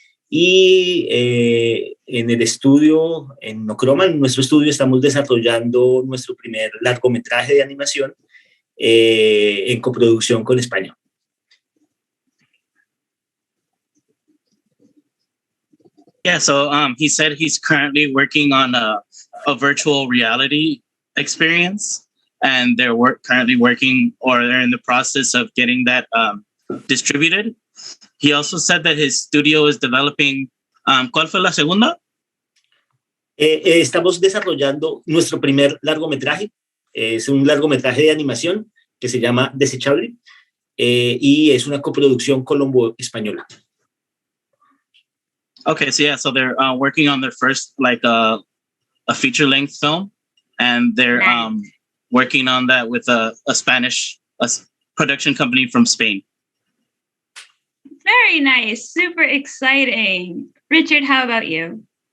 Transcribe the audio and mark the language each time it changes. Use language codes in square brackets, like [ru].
[es] Y en el estudio, en Nocroma, en nuestro estudio, estamos desarrollando nuestro primer largometraje de animación en coproducción con España. [en] Yeah, so he said he's currently working on a virtual reality experience, and they're currently working, or they're in the process of getting that distributed. He also said that his studio is developing. [es] ¿Cuál fue la segunda? Estamos desarrollando nuestro primer largometraje. Es un largometraje de animación que se llama Desechable y es una coproducción colombo-española. [en] Okay, so yeah, so they're working on their first a feature-length film, and they're working on that with a Spanish production company from Spain. Very nice, super exciting. Richard, how about you?